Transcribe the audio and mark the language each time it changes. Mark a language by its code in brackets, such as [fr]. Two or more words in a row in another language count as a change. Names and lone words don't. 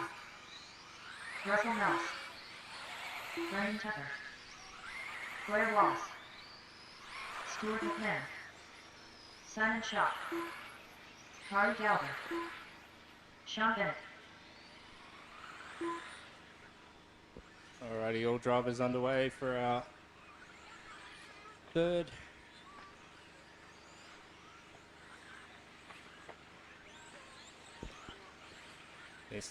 [en] Russell Nellis. Brendan Tucker. Blair Wallace. Stuart McMahon. Simon Shaw. Harry Gallagher. Sean Bennett. Alrighty, all drivers underway for our third. Mr.